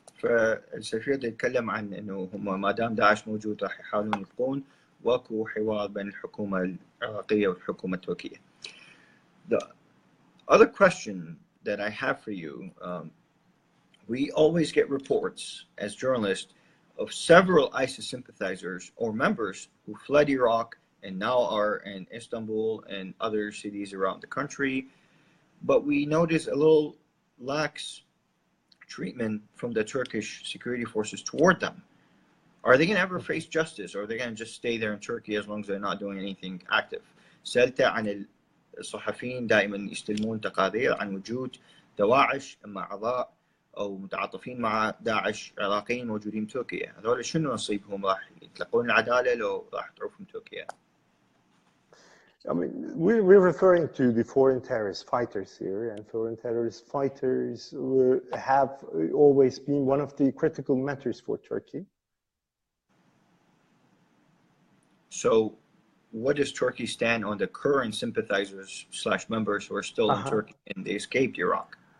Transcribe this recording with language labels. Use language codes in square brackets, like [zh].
[ar] فالسفير يتكلم عن انه هم ما دام داعش موجود راح يحاولون يبقون واكو حوار بين الحكومه العراقيه والحكومه التركيه. [en] The other question that I have for you, we always get reports as journalists of several ISIS sympathizers or members who fled Iraq and now are in Istanbul and other cities around the country, but we notice a little lax treatment from the Turkish security forces toward them. Are they going to ever face justice, or are they going to just stay there in Turkey as long as they're not doing anything active? [ar] سألت عن الصحفيين دائما يستلمون تقارير عن وجود دواعش اما اعضاء او متعاطفين مع داعش عراقيين موجودين بتركيا، هذول شنو نصيبهم؟ راح يتلقون العداله لو راح تعرفهم تركيا؟ [en] I mean, we're referring to the foreign terrorist fighters here, and foreign terrorist fighters have always been one of the critical matters for Turkey. So, what does Turkey stand on the current sympathizers / members who are still in Turkey and they escaped Iraq?